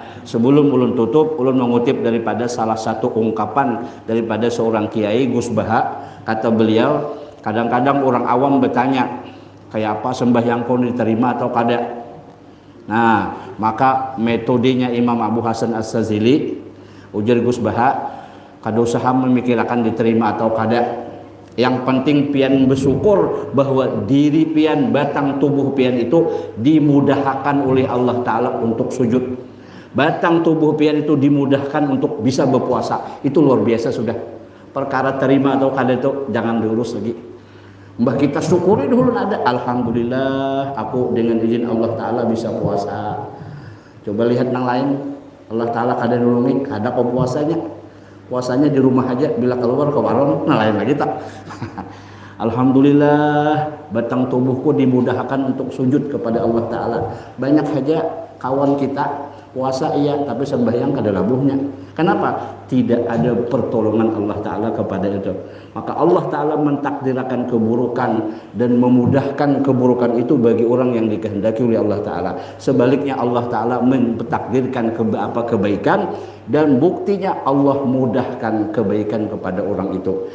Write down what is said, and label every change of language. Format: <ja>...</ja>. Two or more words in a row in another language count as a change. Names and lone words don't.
<bjn>Sebelum ulun tutup, ulun mengutip daripada salah satu ungkapan daripada seorang kiai, Gus Baha. Kata beliau, kadang-kadang orang awam bertanya, kayak apa sembahyang pun diterima atau kada? Nah, maka metodenya Imam Abu Hasan As-Sazili, ujar Gus Baha, kada usah memikirkan diterima atau kada. Yang penting pian bersyukur bahwa diri pian, batang tubuh pian itu dimudahkan oleh Allah Ta'ala untuk sujud. Batang tubuh pian itu dimudahkan untuk bisa berpuasa. Itu luar biasa sudah. Perkara terima atau kada itu jangan diurus lagi.</bjn> <id>Mbah kita syukuri dulu ada. Alhamdulillah aku dengan izin Allah Ta'ala bisa puasa. Coba lihat yang lain.</id> <bjn>Allah Ta'ala kada nulungi, kada kok puasanya. Puasanya di rumah aja, bila keluar ke warung, nah lain lagi tak.</bjn> <id>Alhamdulillah, batang tubuhku dimudahkan untuk sujud kepada Allah Ta'ala.</id> <bjn>Banyak saja kawan kita puasa iya, tapi sembahyang kada labuhnya.</bjn> <id>Kenapa? Tidak ada pertolongan Allah Ta'ala kepada itu. Maka Allah Ta'ala mentakdirkan keburukan dan memudahkan keburukan itu bagi orang yang dikehendaki oleh Allah Ta'ala. Sebaliknya Allah Ta'ala mentakdirkan kebaikan, dan buktinya Allah mudahkan kebaikan kepada orang itu.</id>